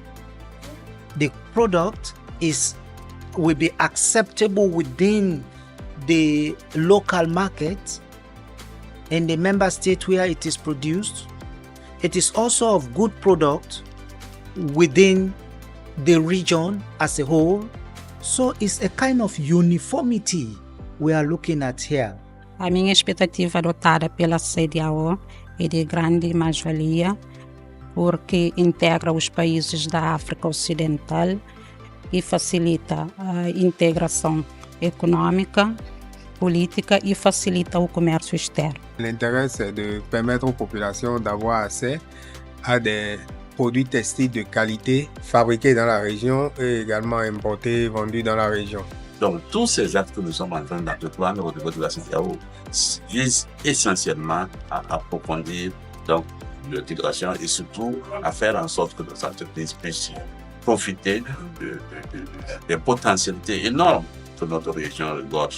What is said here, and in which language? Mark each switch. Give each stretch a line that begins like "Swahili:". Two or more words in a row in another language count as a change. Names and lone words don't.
English: The product will be acceptable within the local market in the member state where it is produced. It is also of good product within the region as a whole. So it's a kind of uniformity we are looking at here.
Portuguese: A minha expectativa adotada pela CEDEAO é de grande mais-valia, porque integra os países da África Ocidental e facilita a integração econômica, política e facilita o comércio externo.
French: L'intérêt, c'est de permettre aux populations d'avoir accès à des produits textiles de qualité fabriqués dans la région et également importés et vendus dans la région. Donc, tous ces actes que nous sommes en train d'entreprendre au niveau de la CEDEAO visent essentiellement à approfondir donc, l'intégration et surtout à faire en sorte que nos entreprises puissent profiter des potentialités énormes que notre région regorge.